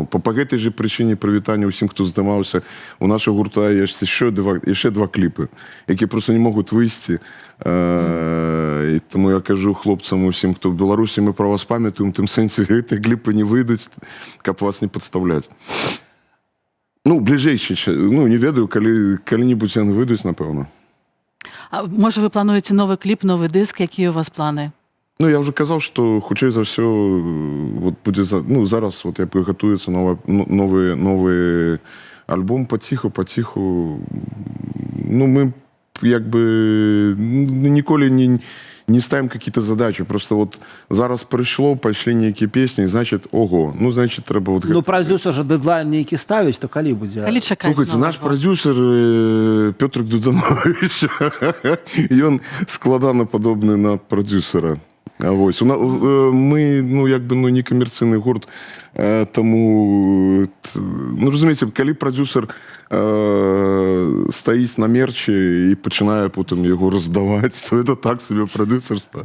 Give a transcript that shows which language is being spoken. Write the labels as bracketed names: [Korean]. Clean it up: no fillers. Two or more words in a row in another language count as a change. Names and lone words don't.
[Belarusian] Па гэтай же прычыне прывітання ўсім, хто здымаўся. У нашага гурта ёсць яшчэ два кліпы, якія просто не могуць выйсці. І таму я кажу хлопцам усім, хто в Беларусі, мы пра вас памятаем, тым сэнсе гэтыя кліпы не выйдуць, каб вас не падстаўляць. Ну, бліжэйшы, ну, не ведаю, калі-небудзь яны выйдуць, напэўна. [Ukrainian] А може, ви плануєте новий кліп, новий диск? Які у вас плани? Ну, я вже казав, що, хутчэй за все, вот буде, ну, зараз вот як готується новий альбом потиху. Ну, ми якби ніколи не ставим [Russian] какие-то задачи. [Ukrainian] Просто вот зараз прийшло, пішли ніякі пісні, значить, ого, ну, значить, треба... Вот... [Belarusian] Ну, продюсер же дедлайн нейкі ставіць, то калі будзе? Калі чакаць [Ukrainian] Слухайте, [Belarusian] нового? наш продюсер Петр Дуданович, ён складана падобны на продюсера. Ось. [Ukrainian] Ми, ну, якби, ну, не комерційний гурт, тому, ну, розумієте, коли продюсер стоїть на мерчі і починає потім його роздавати, то це так собі продюсерство.